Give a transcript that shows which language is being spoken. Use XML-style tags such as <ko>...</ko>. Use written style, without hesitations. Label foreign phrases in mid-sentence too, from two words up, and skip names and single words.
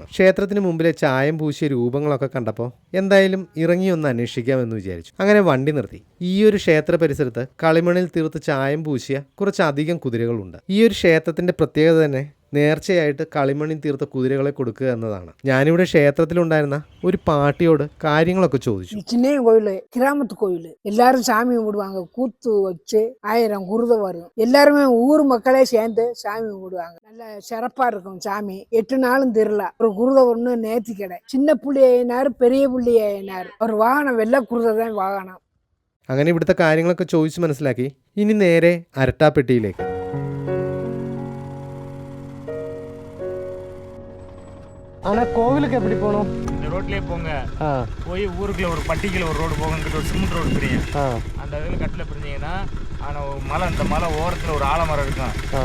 <ml>ക്ഷേത്രത്തിന് മുമ്പിലെ ചായം പൂശിയ രൂപങ്ങളൊക്കെ കണ്ടപ്പോൾ എന്തായാലും ഇറങ്ങി ഒന്ന് അന്വേഷിക്കാമെന്ന് വിചാരിച്ചു. അങ്ങനെ വണ്ടി നിർത്തി. ഈ ഒരു ക്ഷേത്ര പരിസരത്ത് കളിമണ്ണിൽ തീർത്ത് ചായം പൂശിയ കുറച്ചധികം കുതിരകളുണ്ട്. ഈ ഒരു ക്ഷേത്രത്തിന്റെ പ്രത്യേകത തന്നെ നേർച്ചയായിട്ട് കളിമണ്ണിൽ തീർത്ത കുതിരകളെ കൊടുക്കുക എന്നതാണ്. ഞാനിവിടെ ക്ഷേത്രത്തിലുണ്ടായിരുന്ന ഒരു പാട്ടിയോട് കാര്യങ്ങളൊക്കെ ചോദിച്ചു.</ml> <ta>சின்ன கோயில், கிராமத்து கோயில், எல்லாரும் சாமி கும்பிடுவாங்க. கூத்து வச்சு 1000 குருதை வரும். எல்லாருமே ஊர் மக்களே சேர்ந்து சாமி கும்பிடுவாங்க. நல்ல சிறப்பா இருக்கும் சாமி. 8 நாளும் திருவிழா. ஒரு குருதை ஒண்ணு நேர்த்தி கடை. சின்ன புள்ளி ஆயினாரு, பெரிய புள்ளி ஆயினாரு. ஒரு வாகனம் வெள்ளை குருதை தான் வாகனம்.</ta> <ml>അങ്ങനെ ഇവിടുത്തെ കാര്യങ്ങളൊക്കെ ചോദിച്ച് മനസ്സിലാക്കി ഇനി നേരെ അരട്ടാപ്പെട്ടിയിലേക്ക്.</ml> <ta>ஆனா கோவிலுக்கு எப்படி போகணும்? இந்த ரோட்லயே போங்க. போய் ஊருக்குள்ள ஒரு பட்டிக்குள்ள ஒரு ரோடு போங்க, ஒரு சிமெண்ட் ரோடு பிரியும். அந்த இதுல கட்டில பிரிஞ்சீங்கன்னா ஆனா மலை, இந்த மலை ஓரத்துல ஒரு ஆலமரம் இருக்கும்.</ta>